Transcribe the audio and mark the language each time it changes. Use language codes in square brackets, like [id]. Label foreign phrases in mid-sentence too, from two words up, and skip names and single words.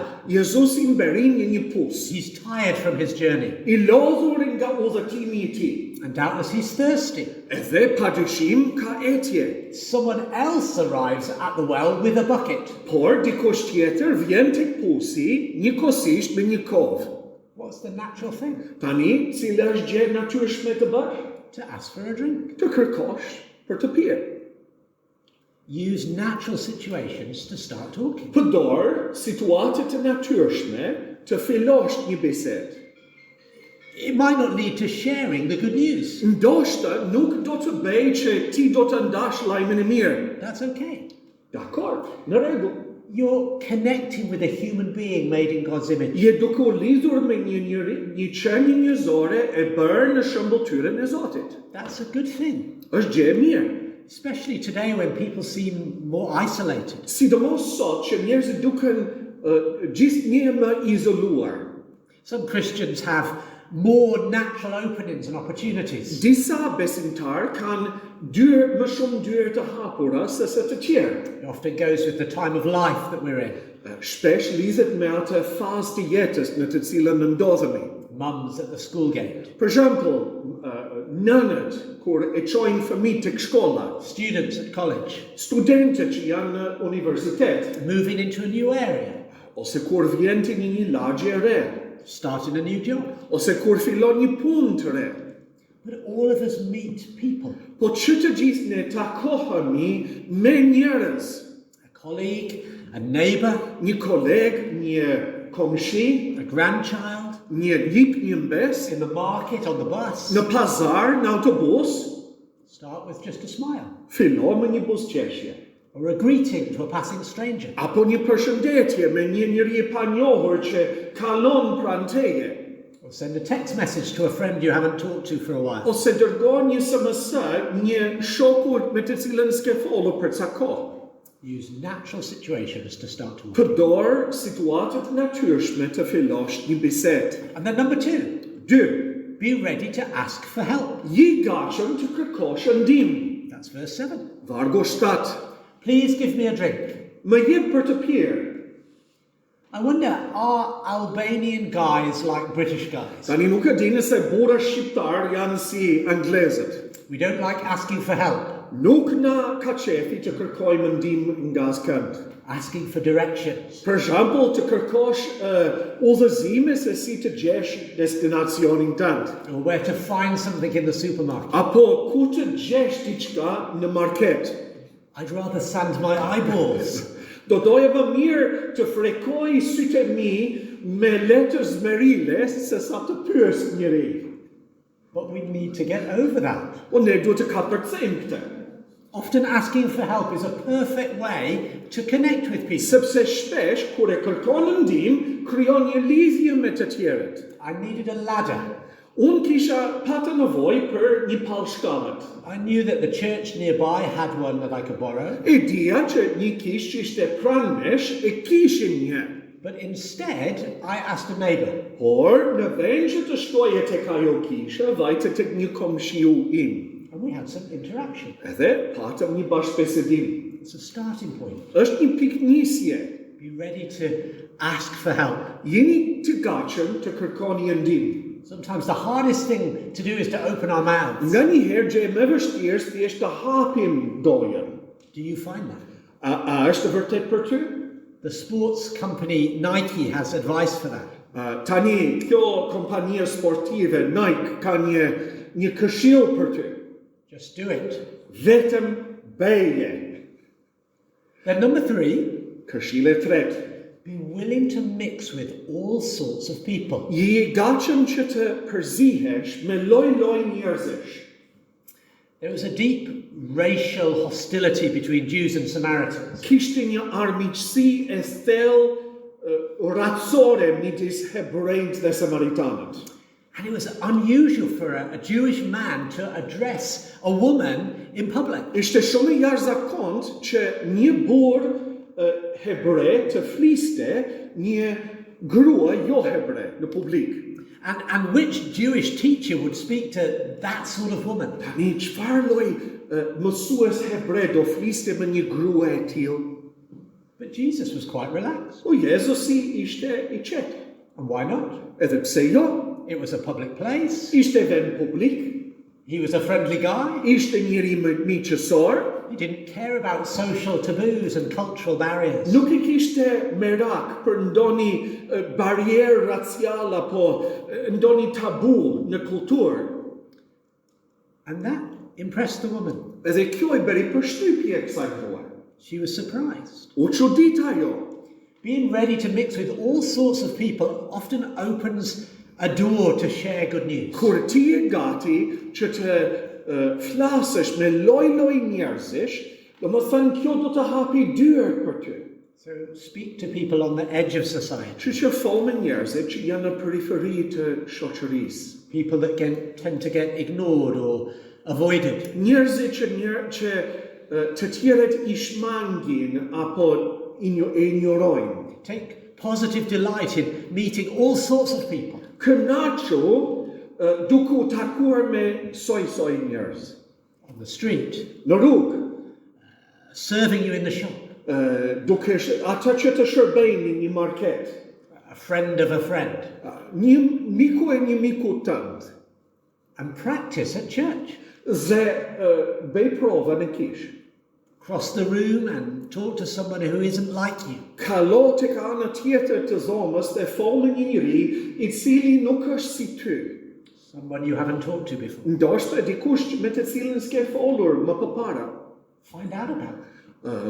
[sq] Jezusi mberin në një pus. [en] He's tired from his journey. [sq] I lodhur nga udhëtimi I tij. [en] And doubtless he's thirsty. [sq] Edhe padyshim ka etje. [en] Someone else arrives at the well with a bucket. [sq] Por dikush tjetër vjen tek pusi, njëkohësisht me një kovë. [en] What's the natural thing? [sq] Tani, cila është gjë natyrshme të bësh? [en] To ask for a drink. [sq] Të kërkosh për të pirë. [en] Use natural situations to start talking. [sq] Përdor situatet të natyrshme të fillosh një bisedë. [en] It might not lead to sharing the good news. [sq] Ndoshta nuk do të bëj që ti do të ndash lajmin e mirë. [en] That's okay. [sq] Dakor, në rregull. [en] You're connecting with a human being made in God's image. [sq] Je duke u lidhur me një qenie njerëzore e bërë në shëmbulltyrën e Zotit. [en] That's a good thing. [sq] Është gjë e mirë. [en] Especially today when people seem more isolated. [sq] Sidomos sot që njerëzit duken gjithnjë më izoluar. [en] Some Christians have more natural openings and opportunities. [sq] Disa besimtar kanë më shumë dyer të hapura se të tjerë. [en] It often goes with the time of life that we're in. [sq] Shpesh lidhet me atë fazë të jetës në të cilën ne ndodhemi. [en] Mums at the school gate. [sq] Për shembull, nënët kur e çojnë fëmijët tek shkolla, [en] Students at college. [sq] studentët që janë në universitet, [en] Moving into a new area. [sq] ose kur vjen te një lagje e re, [en] Starting a new job. [sq] ose kur fillon një punë të re. [en] But all of us meet people. [sq] Po që të gjithë ne takohemi me njerëz, [en] A colleague, a neighbor, [sq] një koleg, një komshi, [en] a grandchild, [sq] një lip, një mbes, [en] in the market, on the bus. [sq] në pazar, në autobus, [en] Start with just a smile. [sq] fillo me një buzëqeshje. [en] Or a greeting to a passing stranger. [sq] Apo një përshëndetje me një njeri e panjohur që kalon pranë teje. [en] Or send a text message to a friend you haven't talked to for a while. [sq] Ose dërgon një SMS një shoku me të cilën s'ke folur për ca kohë. [en] Use natural situations to start talking. [sq] Përdor situatet natyrshme të fillosh një bisedë. [en] And then number 2, [sq] 2. [en] be ready to ask for help. [sq] Je gatshëm të kërkosh ndihmë. [en] That's verse 7. [sq] Vargu 7. [en] Please give me a drink. [sq] Më jep për të pirë. [en] I wonder, are Albanian guys like British guys? [sq] Tani nuk e dini se burra shqiptar janë si anglezët. [en] We don't like asking for help, [sq] Nuk na ka qefi të kërkojmë ndihmë nga askënd. [en] asking for directions. [sq] Për shembull, të kërkosh udhëzime se si të gjesh destinacionin tënd. [en] Or where to find something in the supermarket. [sq] Apo ku të gjesh diçka në market. [en] I'd rather sand my eyeballs. [sq] Do doja më mirë të frekoj sytë e mi me letër zmerile se sa të pyes njëri. [en] But we need to get over that. [sq] Po ne duhet të kapërcejmë këtë. [en] Often asking for help is a perfect way to connect with people. [sq] Sepse shpesh, kur e kërkon ndihmë, krijon një lidhje me të tjerët. [en] I needed a ladder. [sq] Unë kisha patë nevojë për një pallshkallët. [en] I knew that the church nearby had one that I could borrow. [sq] E dija që një kishë që ishte pranë mesh e kishin një. [en] But instead, I asked a neighbor. [sq] Por, në vend që të shkoje tek ajo kisha, vajte tek një komshiu im. [en] And we had some interaction. [sq] Edhe patëm një bashkëbisedim. [en] It's a starting point. [sq] Është një pikë nisje. [en] Be ready to ask for help. [sq] Jeni të gatshëm të kërkoni ndihmë. [en] Sometimes the hardest thing to do is to open our mouths. [sq] Nga një herë gjë më e vështirë thjesht të hapim gojën. [en] Do you find that? [sq] A është vërtet për ty? [en] The sports company Nike has advice for that. [sq] Tani, kjo kompania sportive Nike ka një këshill për ty. [en] Just do it. [sq] Vetëm bëje. [en] Then number 3, [sq] Këshilli e tretë. [en] be willing to mix with all sorts of people. [sq] Je I gatshëm që të përzihesh me lloj-lloj njerëzish. [en] There was a deep racial hostility between Jews and Samaritans. [sq] Kishte një armiqësi e thellë racore midis hebrejt dhe samaritanët. [en] And it was unusual for a Jewish man to address a woman in public. [sq] Ishte shumë e jashtëzakontë që një burr hebre të fliste një grua jo hebre në publik. [en] And which Jewish teacher would speak to that sort of woman? [sq] Tani çfarë lloj mësues hebre do fliste me një grua e tillë? [en] But Jesus was quite relaxed. [sq] O Jezusi ishte I qetë. [en] And why not? [sq] Edhe pse jo? [en] It was a public place. [sq] Ishte vend publik. [en] He was a friendly guy. [sq] Ishte njëri miqësor. [en] He didn't care about social taboos and cultural barriers. [sq] Nuk I kishte merak për ndonjë barrierë raciale apo ndonjë tabu në kulturë. [en] And that impressed the woman. [sq] Edhe kjo I bëri përshtypje kësaj grua. [en] She was surprised. [sq] U çudit ajo. [en] Being ready to mix with all sorts of people often opens a door to share good news. [sq] Kur ti je gati që të flasësh me lloj-lloj njerëzish, domethënë kjo do të hapi dyert për ty. [en] So speak to people on the edge of society. [sq] Që fol me njerëzit që janë në periferi të shoqërisë. [en] People that tend to get ignored or avoided. [sq] Njerëzit që të tjerët I shmangin apo e ignorojnë. [en] Take positive delight in meeting all sorts of people. [sq] Kënaqu duke u takuar me soi njerëz. [en] On the street. [sq] Në rrugë. [en] Serving you in the shop. [sq] Duke ata që të shërbejnë një market. [en] A friend of a friend. [sq] Një miku e një miku tënd. [en] And practice at church. [sq] Dhe bëj prova në kish. [en] Cross the room and talk to someone who isn't like you. [sq] Kalo tek ana tjetër të dhomës dhe fol me një njeri I cili nuk është si ty. [en] Someone you haven't talked to before. [sq] Ndoshta dikush me të cilin s'ke folur më përpara. [en] Find out about it.